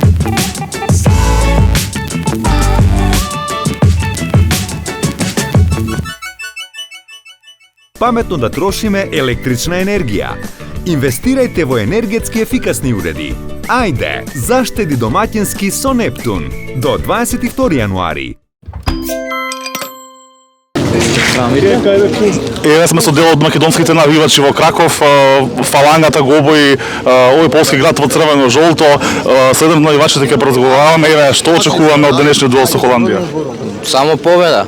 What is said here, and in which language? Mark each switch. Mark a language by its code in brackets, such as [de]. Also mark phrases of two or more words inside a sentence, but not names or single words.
[mk] Паметно да трошиме електрична енергија. Инвестирајте во енергетски ефикасни уреди. Ајде, заштеди домаќински со Нептун. До 22. јануари. Еве сме со дел од македонските навивачи во Краков, фалангата го обои овој полски град во црвено-жолто. Следом навивачите ќе поразговараме, еве што очекуваме од денешниот дуел со Холандија. Само победа.